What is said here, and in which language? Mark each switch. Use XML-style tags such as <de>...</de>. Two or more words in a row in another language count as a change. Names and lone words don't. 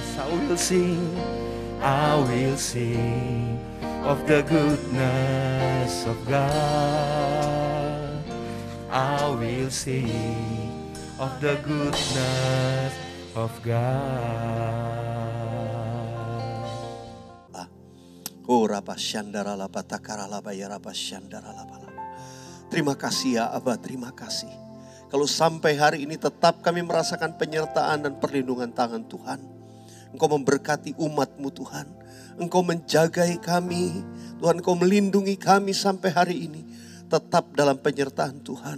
<en>I will sing of the goodness of God. I will sing of the goodness of God. Oh rapa syandara lapa takara lapa ya rapa syandara lapa lapa.</en> <id>Terima kasih ya Abah, terima kasih. Kalau sampai hari ini tetap kami merasakan penyertaan dan perlindungan tangan Tuhan. Engkau memberkati umat-Mu Tuhan. Engkau menjagai kami. Tuhan, Engkau melindungi kami sampai hari ini. Tetap dalam penyertaan Tuhan.</id>